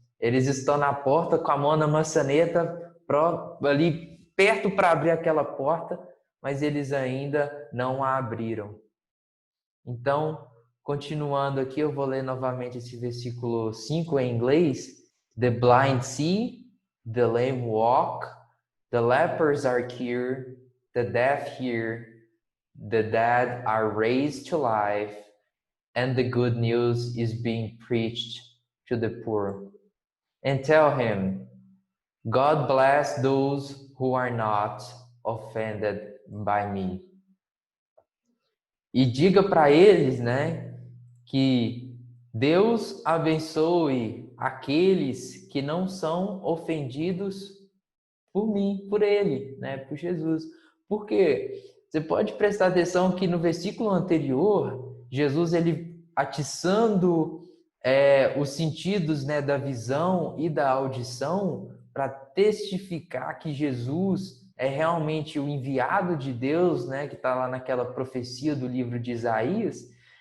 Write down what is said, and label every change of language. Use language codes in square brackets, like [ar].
[pt] Eles estão na porta com a mão na maçaneta, ali perto para abrir aquela porta, mas eles ainda não a abriram. Então, continuando aqui, eu vou ler novamente esse versículo 5 em inglês. [en] The blind see, the lame walk, the lepers are cured, the deaf hear, the dead are raised to life, and the good news is being preached to the poor. And tell him, God bless those who are not offended by me. [pt] E diga para eles, né, que Deus abençoe aqueles que não são ofendidos por mim, por ele, né, por Jesus. Porque você pode prestar atenção que no versículo anterior, Jesus ele atiçando os sentidos, né, da visão e da audição para testificar que Jesus é realmente o enviado de Deus, né, que está lá naquela profecia do livro de Isaías.